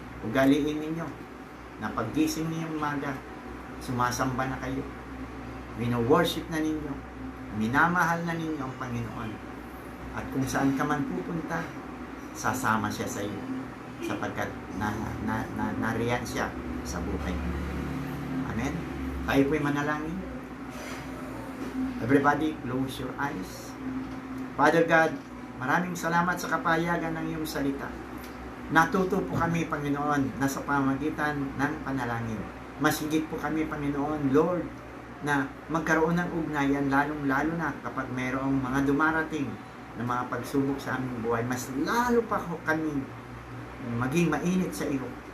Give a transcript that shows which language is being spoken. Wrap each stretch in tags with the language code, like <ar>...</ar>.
<tl>Ugaliin ninyo na paggising ninyong umaga, sumasamba na kayo. Wino-worship na ninyo. Minamahal na ninyo ang Panginoon. At kung saan ka man pupunta, sasama siya sa iyo sapagkat nariyan siya sa buhay mo. Amen? Tayo po'y manalangin.</tl> <en>Everybody, close your eyes.</en> <tl>Father God, maraming salamat sa kapayagan ng iyong salita. Natuto po kami, Panginoon, na sa pamamagitan ng panalangin. Mas higit po kami, Panginoon, Lord, na magkaroon ng ugnayan, lalong-lalo na kapag mayroong mga dumarating na mga pagsubok sa aming buhay, mas lalo pa kami maging mainit sa iyo.</tl>